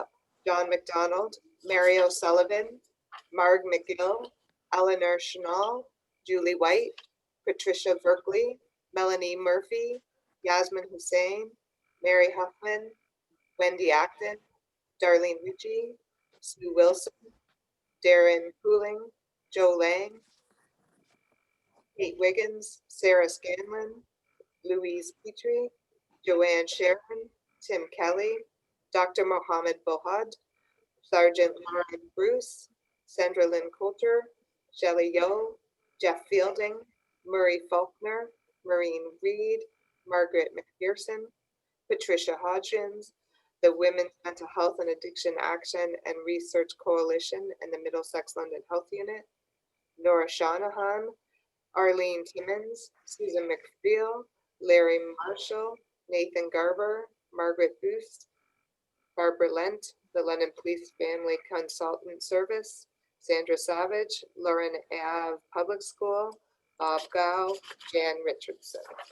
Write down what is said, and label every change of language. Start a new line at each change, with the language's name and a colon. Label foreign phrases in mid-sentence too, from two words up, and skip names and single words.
English: John McDonald, Mary O'Sullivan, Marg McGill, Eleanor Chenal, Julie White, Patricia Verkley, Melanie Murphy, Yasmin Hussein, Mary Huffman, Wendy Acton, Darlene Ritchie, Sue Wilson, Darren Cooling, Joe Lang, Kate Wiggins, Sarah Scanlon, Louise Petrie, Joanne Sharon, Tim Kelly, Dr. Mohammed Bohad, Sergeant Lauren Bruce, Sandra Lynn Coulter, Shelley Yo, Jeff Fielding, Murray Faulkner, Maureen Reed, Margaret McPherson, Patricia Hodgins, the Women's Mental Health and Addiction Action and Research Coalition and the Middlesex London Health Unit, Nora Shanahan, Arlene Timmons, Susan McPhail, Larry Marshall, Nathan Garber, Margaret Booth, Barbara Lent, the London Police Family Consultant Service, Sandra Savage, Lauren Ave Public School, Bob Gow, Jan Richardson.